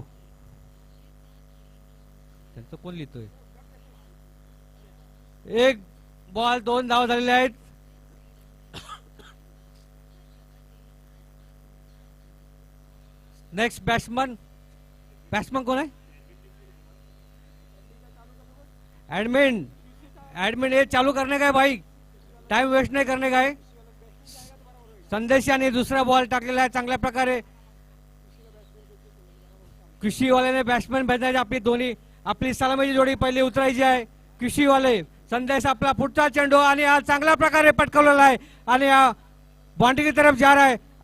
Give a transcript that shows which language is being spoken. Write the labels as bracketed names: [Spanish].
[Marathi] त्यांचं कोण लिहितोय? एक बॉल 2 धाव झालेले आहेत। नेक्स्ट बॅट्समन कोण आहे? [Hindi] एडमिन ये चालू करने का है भाई, टाइम वेस्ट नहीं करने का है। [Marathi] संदेश यानी दुसरा बॉल टाकलेला आहे चांगल्या प्रकारे। कृषीवाल्याने बॅट्समॅन भेटण्याची आपली सलामीची जोडी पहिली उतरायची आहे। कृषीवाले संदेश आपला पुढचा चेंडू आणि हा चांगल्या प्रकारे पटकवलेला आहे आणि हा [Hindi] बाउंड्री की तरफ जा रहा है।